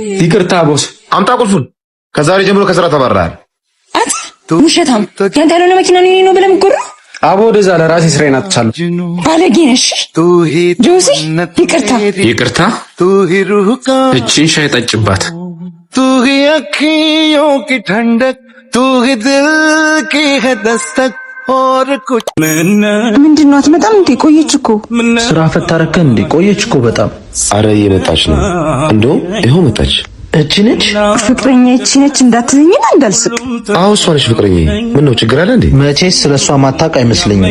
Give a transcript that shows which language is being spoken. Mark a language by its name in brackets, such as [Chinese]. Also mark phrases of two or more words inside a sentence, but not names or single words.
[Amharic] ይቅርታ ቦስ። አምጣ ቁልፉን። ከዛሬ ጀምሮ ከስራ ተባረሃል። ውሸታም ያንተ ያልሆነ መኪና ነው ብለህ ምትጎራ? አቦ ወደዛ ለራሴ ስራዬን አጥቻለሁ። ባለጌ ነሽ ጆሲ። ይቅርታ እቺን ሻይ ጠጭባት። [Hindi] तू ही अखियों की ठंडक, तू ही दिल की है दस्तक और कुछ [Amharic] ምንድነው? አትመጣም እንዴ? ቆየች እኮ ስራ ፈታረከ እንዴ? ቆየች እኮ በጣም። አረ እየመጣች ነው። እንደው ይኸው መጣች። እቺ ነች ፍቅረኛ። እቺ ነች እንዳትዘኝና እንዳልስቅ። አዎ እሷ ነች ፍቅረኛ። ምን ነው ችግር አለ እንዴ? መቼስ ስለሷ ማታውቅ አይመስለኝም።